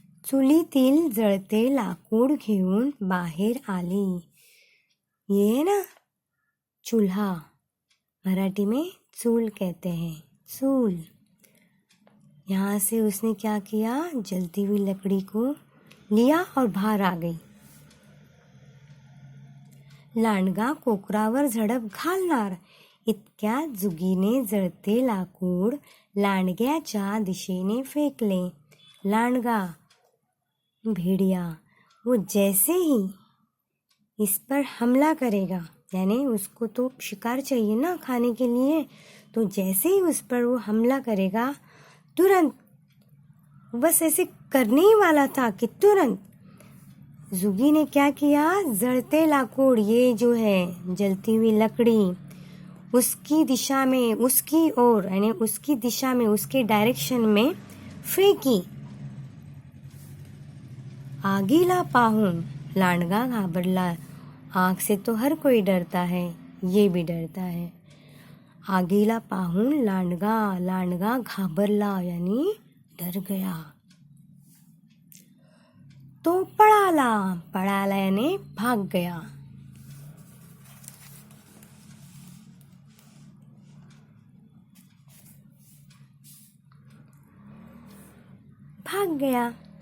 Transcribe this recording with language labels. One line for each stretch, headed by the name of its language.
Marathi: चुलीतील जळते लाकूड घेऊन बाहेर आली.
Hindi: ये ना चूल्हा, मराठी में चूल कहते हैं. चूल. यहाँ से उसने क्या किया, जलती हुई लकड़ी को लिया और बाहर आ गई.
Marathi: लांडगा कोकरावर झडप घालणार इतक्यात जुगीने जळते लाकूड लांडग्याच्या दिशेने फेकले.
Hindi: लांडगा भेड़िया वो जैसे ही इस पर हमला करेगा, यानी उसको तो शिकार चाहिए ना खाने के लिए, तो जैसे ही उस पर वो हमला करेगा तुरंत, बस ऐसे करने ही वाला था कि तुरंत जुगी ने क्या किया, जलते लाकूड, ये जो है जलती हुई लकड़ी, उसकी दिशा में, उसकी ओर यानी उसकी दिशा में, उसके डायरेक्शन में फेंकी.
Marathi: आगीला पाहून लांडगा घाबरला.
Hindi: आग से तो हर कोई डरता है, ये भी डरता है.
Marathi: आगीला पाहून लांडगा घाबरला
Hindi: यानी डर गया.
Marathi: तो पळाला
Hindi: यानी भाग गया.